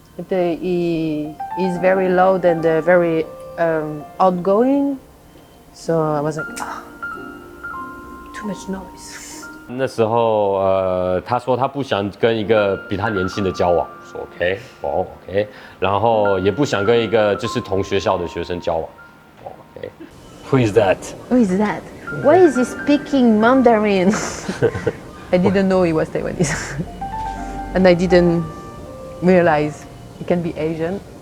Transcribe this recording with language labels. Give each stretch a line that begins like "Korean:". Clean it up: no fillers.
English: He is very loud and very outgoing, so I was like, too much noise.
Chinese: 那时候他说他不想跟一个比他年轻的交往，说 OK， 哦 OK， 然后也不想跟一个就是同学校的学生交往，哦 OK。
English: Who is that? Who is that? Why is he speaking Mandarin? I didn't know he was Taiwanese, and I didn't realize he can be Asian.